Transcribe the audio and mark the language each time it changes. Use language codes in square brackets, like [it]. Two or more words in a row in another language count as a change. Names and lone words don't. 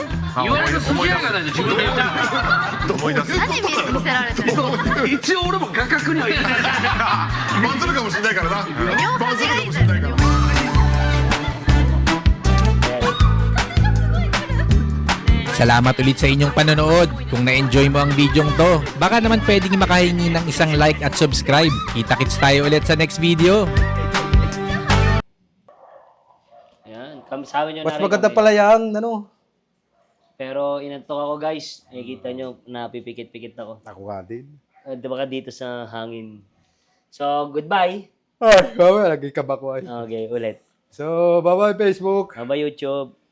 [ja] 言われると筋合いがないと自分で言った何見せられてるの一応俺も画角には入れてないバズるかもしれないからな。両端がいいんだよ両端 [tl] Salamat ulit sa inyong panonood. Kung na-enjoy mo ang videong to, baka naman pwedeng makahingi ng isang like at subscribe. Kita-kits tayo ulit sa next video. Yan, sabi nyo Mas na rin maganda kami. pala yan, ano? Pero inantok ako guys. Nakikita nyo, napipikit-pikit ako. Ako nga din. Baka dito sa hangin. So, goodbye. Ay, mamaya, nagkikab ako ay. Okay, ulit. [en] So, bye-bye Facebook. Bye-bye YouTube.